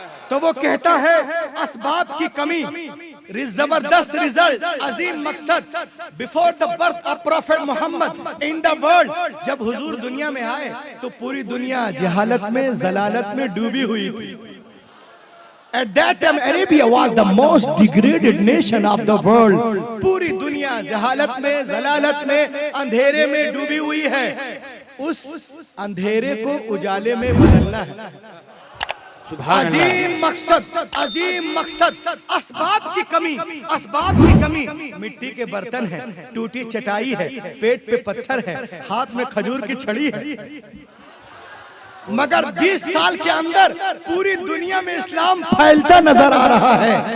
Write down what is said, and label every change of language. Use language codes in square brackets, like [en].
[hi] तो वो कहता है असबाब की कमी, जबरदस्त रिजल्ट, अजीम मकसद। Before the birth of profit Mohammad in the world, जब हुजूर दुनिया में आए तो पूरी दुनिया जहालत में, जलालत में डूबी हुई थी। [en] At that time, Arabia was the most degraded nation of the world. [hi] पूरी दुनिया जहालत में, जलालत में, अंधेरे में डूबी हुई है। उस अंधेरे को उजाले में बदलना है। अजीम मकसद, अजीम मकसद। असबाब की कमी, असबाब की कमी। मिट्टी के बर्तन है, टूटी चटाई है, पेट पे पत्थर है, हाथ में खजूर की छड़ी है, मगर 20 साल के अंदर पूरी दुनिया में इस्लाम फैलता नजर आ रहा है।